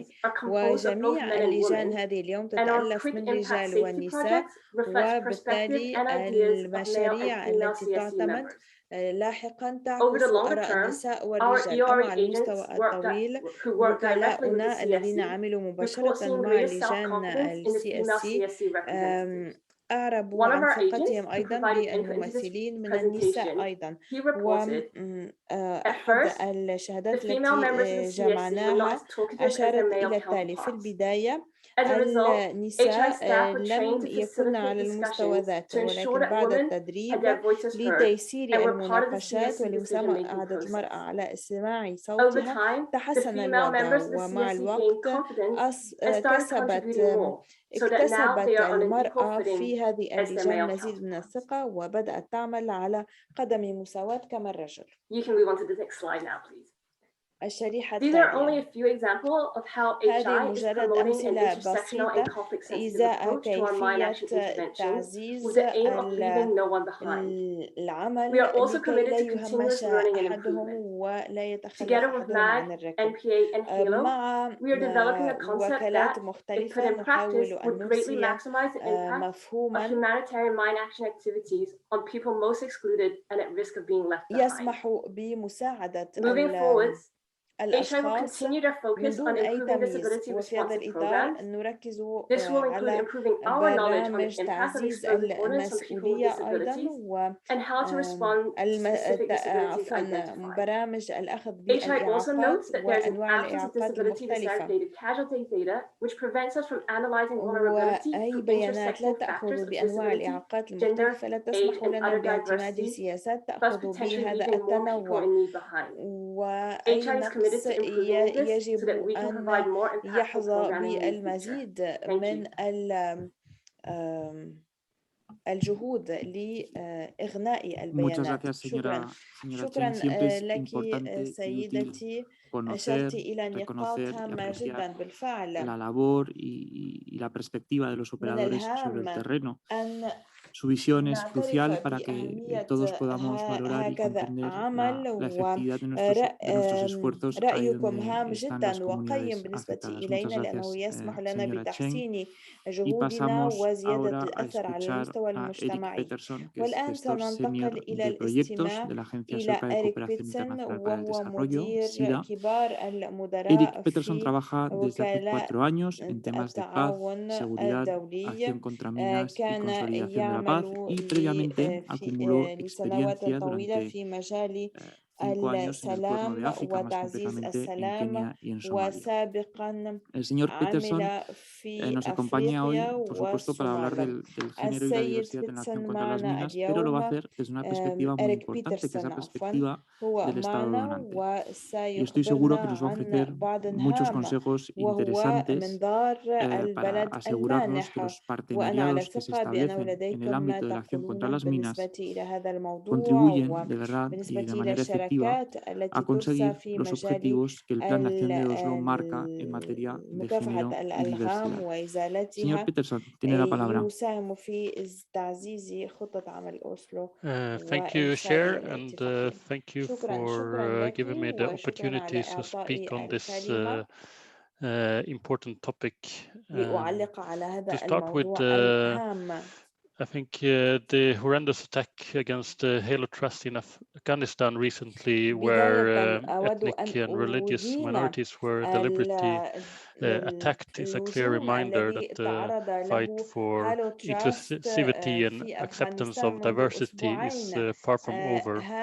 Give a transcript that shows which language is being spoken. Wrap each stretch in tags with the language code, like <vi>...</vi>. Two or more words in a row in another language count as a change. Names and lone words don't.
<ar>وجميع اللجان هذه اليوم تتألف من رجال ونساء، وبالتالي المشاريع التي تعتمد لاحقاً تعكس آراء النساء والرجال. أما على المستوى الطويل وكلاؤنا الذين عملوا مباشرة مع اللجان الCSC أعربوا</ar> <en>One of</en> <ar>عن</ar> <en>our agents</en> <ar>ثقتهم</ar> <en>who</en> <ar>أيضا</ar> <en>provided input into this</en> <ar>بالممثلين من النساء</ar> <en>presentation,</en> <ar>أيضا.</ar> <en>he reported at</en> <ar>أحد</ar> <en>first</en> <ar>الشهادات</ar> <en>the female members of</en> <ar>التي</ar> <en>the CSC were not</en> <ar>جمعناها</ar> <en>as talkative as</en> <ar>أشارت</ar> <en>their male</en> <ar>إلى التالي: في</ar> <en>counterparts.</en> <ar>البداية</ar> <en>As a result, HI</en> <ar>النساء</ar> <en>staff were trained</en> <ar>لم</ar> <en>to</en> <ar>يكن على</ar> <en>facilitate</en> <ar>المستوى</ar> <en>discussions</en> <ar>ذاته،</ar> <en>to ensure</en> <ar>ولكن</ar> <en>that</en> <ar>بعد</ar> <en>women had</en> <ar>التدريب</ar> <en>their voices heard</en> <ar>لتيسير</ar> <en>and were part of the</en> <ar>المناقشات</ar> <en>CSC</en> <ar>ولمساعدة</ar> <en>decision-making</en> <ar>المرأة</ar> <en>process.</en> <ar>على استماع</ar> <en>Over</en> <ar>صوتها</ar> <en>time, the</en> <ar>تحسن</ar> <en>female</en> <ar>الوضع،</ar> <en>members of the</en> <ar>ومع</ar> <en>CSC gained</en> <ar>الوقت</ar> <en>confidence and started contributing more, so that now they</en> <ar>اكتسبت</ar> <en>are on an equal</en> <ar>المرأة</ar> <en>footing</en> <ar>في هذه</ar> <en>as their</en> <ar>اللجان</ar> <en>male</en> <ar>مزيد من</ar> <en>counterparts.</en> <ar>الثقة، وبدأت تعمل على قدم مساواة كما الرجل.</ar> <en>You can move on to the next slide now, please.</en> <ar>الشريحة</ar> <en>These are only</en> <ar>التالية.</ar> <en>a few examples of how</en> <ar>هذه</ar> <en>HI is</en> <ar>مجرد</ar> <en>promoting an</en> <ar>أمثلة</ar> <en>intersectional and</en> <ar>بسيطة</ar> <en>conflict-sensitive</en> <ar>إزاء</ar> <en>approach to online</en> <ar>كيفية</ar> <en>action interventions</en> <ar>تعزيز</ar> <en>with the aim of leaving no one behind.</en> <ar>العمل</ar> <en>We are also</en> <ar>لكي</ar> <en>committed</en> <ar>لا</ar> <en>to</en> <ar>يهمش</ar> <en>continuous learning and</en> <ar>أحدهم</ar> <en>improvement.</en> <ar>ولا يتخلف</ar> <en>Together with</en> <ar>أحدهم عن</ar> <en>MAG,</en> <ar>الركب.</ar> <en>NPA, and HALO,</en> <ar>مع</ar> <en>we are developing a concept</en> <ar>وكالات</ar> <en>that, if put</en> <ar>مختلفة</ar> <en>in practice,</en> <ar>نحاول</ar> <en>would</en> <ar>أن</ar> <en>greatly</en> <ar>نرسي</ar> <en>maximize the impact of</en> <ar>مفهوما</ar> <en>humanitarian mind action activities on people most excluded and at risk of being left behind.</en> <ar>يسمح بمساعدة</ar> <en>Moving forward, HI will</en> <ar>الأشخاص</ar> <en>continue their</en> <ar>من</ar> <en>focus on</en> <ar>دون أي</ar> <en>improving</en> <ar>تمييز،</ar> <en>disability</en> <ar>وفي هذا</ar> <en>responsive</en> <ar>الإطار</ar> <en>programs.</en> <ar>نركز</ar> <en>This will include</en> <ar>على</ar> <en>improving our knowledge on the</en> <ar>برامج</ar> <en>impact of</en> <ar>تعزيز</ar> <en>exposing orders on people with</en> <ar>المسؤولية أيضا</ar> <en>disabilities and how to respond to specific disabilities identified.</en> <ar>برامج الأخذ</ar> <en>HI also</en> <ar>بالإعاقات</ar> <en>notes that there is an</en> <ar>وأنواع</ar> <en>absence of</en> <ar>الإعاقات</ar> <en>disability</en> <ar>المختلفة،</ar> <en>disaggregated casualty data, which prevents us from analyzing vulnerability</en> <ar>وأي</ar> <en>through</en> <ar>بيانات لا</ar> <en>intersecting factors</en> <ar>تأخذ</ar> <en>of</en> <ar>بأنواع</ar> <en>disability,</en> <ar>الإعاقات</ar> <en>gender,</en> <ar>المختلفة لا</ar> <en>age,</en> <ar>تسمح</ar> <en>and</en> <ar>لنا</ar> <en>other</en> <ar>باعتماد</ar> <en>diversities,</en> <ar>سياسات</ar> <en>thus</en> <ar>تأخذ</ar> <en>potentially</en> <ar>بهذا</ar> <en>leaving more people</en> <ar>التنوع،</ar> <en>in need behind.</en> <ar>وأي</ar> <en>HI is committed</en> <ar>نقص</ar> <en>to improving this so</en> <ar>يجب</ar> <en>that we can</en> <ar>أن</ar> <en>provide more impactful</en> <ar>يحظى</ar> <en>programming in the future.</en> <ar>بالمزيد</ar> <en>Thank</en> <ar>من</ar> <en>you.</en> <ar>الجهود لإغناء</ar> <es>Muchas</es> <ar>البيانات.</ar> <es>gracias,</es> <ar>شكرا.</ar> <es>señora</es> <ar>شكرا</ar> <es>Chen. Siempre es</es> <ar>لك</ar> <es>importante y útil</es> <ar>سيدتي،</ar> <es>conocer,</es> <ar>أشرت إلى نقاط</ar> <es>reconocer y</es> <ar>هامة</ar> <es>apreciar</es> <ar>جدا بالفعل.</ar> <es>la labor y la perspectiva de los</es> <ar>من</ar> <es>operadores sobre el</es> <ar>الهام</ar> <es>terreno.</es> <ar>أن</ar> <es>Su visión es</es> <ar>نعترف</ar> <es>crucial para que</es> <ar>بأهمية</ar> <es>todos podamos valorar y</es> <ar>هكذا</ar> <es>comprender</es> <ar>عمل،</ar> <es>la efectividad de nuestros esfuerzos ahí</es> <ar>ورأيكم</ar> <es>donde</es> <ar>هام</ar> <es>están las</es> <ar>جدا وقيم</ar> <es>comunidades</es> <ar>بالنسبة</ar> <es>afectadas.</es> <ar>إلينا</ar> <es>Muchas</es> <ar>لأنه</ar> <es>gracias,</es> <ar>يسمح لنا</ar> <es>señora Chen.</es> <ar>بتحسين</ar> <es>Y</es> <ar>جهودنا</ar> <es>pasamos</es> <ar>وزيادة</ar> <es>ahora a</es> <ar>الأثر على</ar> <es>escuchar</es> <ar>المستوى</ar> <es>a Eric</es> <ar>المجتمعي.</ar> <es>Peterson, que es</es> <ar>والآن</ar> <es>gestor senior</es> <ar>سننتقل إلى</ar> <es>de proyectos</es> <ar>الاستماع</ar> <es>de la Agencia</es> <ar>إلى</ar> <es>Sueca de</es> <ar>إريك</ar> <es>Cooperación</es> <ar>بيتسون،</ar> <es>Internacional para el</es> <ar>وهو</ar> <es>Desarrollo,</es> <ar>مدير</ar> <es>SIDA.</es> <ar>كبار</ar> <es>Eric</es> <ar>المدراء</ar> <es>Peterson</es> <ar>في</ar> <es>trabaja desde hace 4 años en temas de paz,</es> <ar>التعاون</ar> <es>seguridad,</es> <ar>الدولي.</ar> <es>acción contra minas y</es> <ar>كان</ar> <es>consolidación de la paz, y</es> <ar>يعمل</ar> <es>previamente acumuló</es> <ar>لسنوات</ar> <es>experiencia</es> <ar>طويلة</ar> <es>durante</es> <ar>في مجال</ar> <es>5 años en el Cuerno de</es> <ar>السلام</ar> <es>África, más</es> <ar>وتعزيز</ar> <es>concretamente en</es> <ar>السلام،</ar> <es>Kenia y en Somalia.</es> <ar>وسابقا</ar> <es>El señor Peterson</es> <ar>عمل في</ar> <es>nos acompaña hoy,</es> <ar>أفريقيا</ar> <es>por supuesto, para hablar</es> <ar>والصومال.</ar> <es>del género y la</es> <ar>السيد</ar> <es>diversidad en la acción</es> <ar>بيتسون</ar> <es>contra las</es> <ar>معنا</ar> <es>minas, pero lo va a</es> <ar>اليوم.</ar> <es>hacer desde una perspectiva muy</es> <ar>إريك</ar> <es>importante, que es la</es> <ar>بيترسون عفوا</ar> <es>perspectiva</es> <ar>هو</ar> <es>del Estado</es> <ar>معنا</ar> <es>donante. Y estoy</es> <ar>وسيخبرنا</ar> <es>seguro que nos va a</es> <ar>عن</ar> <es>ofrecer</es> <ar>بعض</ar> <es>muchos</es> <ar>هام،</ar> <es>consejos</es> <ar>وهو</ar> <es>interesantes</es> <ar>منظار</ar> <es>para</es> <ar>البلد</ar> <es>asegurarnos que</es> <ar>المانح.</ar> <es>los</es> <ar>وأنا على</ar> <es>partenariados que se</es> <ar>ثقة بأنه</ar> <es>establecen en el</es> <ar>لديكم ما</ar> <es>ámbito de la acción contra</es> <ar>تقولونه</ar> <es>las minas</es> <ar>بالنسبة إلى هذا الموضوع،</ar> <es>contribuyen de verdad y</es> <ar>وبالنسبة</ar> <es>de</es> <ar>إلى</ar> <es>manera efectiva</es> <ar>الشراكات</ar> <es>a</es> <ar>التي ترسى</ar> <es>conseguir</es> <ar>في</ar> <es>los</es> <ar>مجال</ar> <es>objetivos que el Plan de Acción de Oslo marca en materia de</es> <ar>مكافحة</ar> <es>género y</es> <ar>الألغام</ar> <es>diversidad. Señor</es> <ar>وإزالتها،</ar> <es>Peterson, tiene la palabra.</es> <ar>يساهم في تعزيز خطة عمل أوسلو</ar> <en>Thank you, Chair,</en> <ar>وإرسائها</ar> <en>and</en> <ar>الاتفاقية.</ar> <en>thank you</en> <ar>شكرا</ar> <en>for</en> <ar>لك</ar> <en>giving me the</en> <ar>وشكرا</ar> <en>opportunity</en> <ar>على</ar> <en>to speak on</en> <ar>إعطائي</ar> <en>this</en> <ar>الكلمة</ar> <en>important topic.</en> <ar>لأعلق على</ar> <en>To</en> <ar>هذا</ar> <en>start with,</en> <ar>الموضوع الهام.</ar> <en>I think the horrendous attack against the Halo Trust in Afghanistan recently, where ethnic and religious minorities were deliberately attacked, is a clear reminder that the fight for inclusivity and acceptance of diversity is far from over.</en>